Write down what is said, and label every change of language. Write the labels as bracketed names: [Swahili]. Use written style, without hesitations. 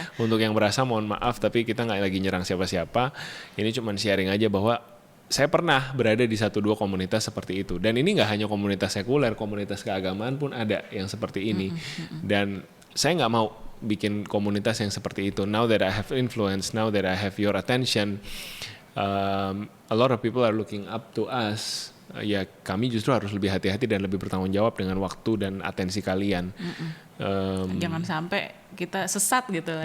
[Indonesian] Untuk yang berasa mohon maaf, tapi kita nggak lagi nyerang siapa-siapa. Ini cuma sharing aja bahwa saya pernah berada di 1-2 komunitas seperti itu, dan ini nggak hanya komunitas sekuler, komunitas keagamaan pun ada yang seperti ini. Dan saya nggak mau bikin komunitas yang seperti itu. [English] Now that I have influence, now that I have your attention, a lot of people are looking up to us. [Indonesian] Ya kami justru harus lebih hati-hati dan lebih bertanggung jawab dengan waktu dan atensi kalian. Jangan sampai kita sesat gitu lah.